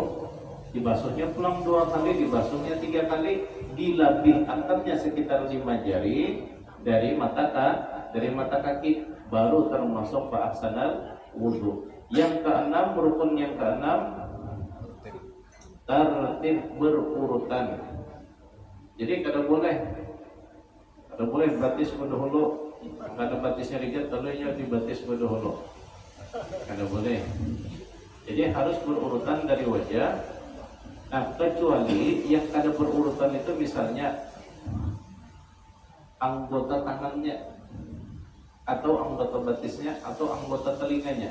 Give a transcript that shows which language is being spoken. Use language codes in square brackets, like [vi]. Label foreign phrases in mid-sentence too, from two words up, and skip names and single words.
[bjn] Dibasuhnya pulang 2 kali, dibasuhnya 3 kali, dilebih angkatnya sekitar 5 jari dari mata kaki, baru termasuk [ar] fa'ahsanal wudu. [bjn] Yang keenam, rukun yang keenam, tertib berurutan. Jadi kada boleh batis dahulu, kada batisnya rigat lalu dibatis dahulu. Kada boleh. Jadi harus berurutan dari wajah Nah, kecuali yang ada berurutan itu misalnya anggota tangannya atau anggota batisnya atau anggota telinganya.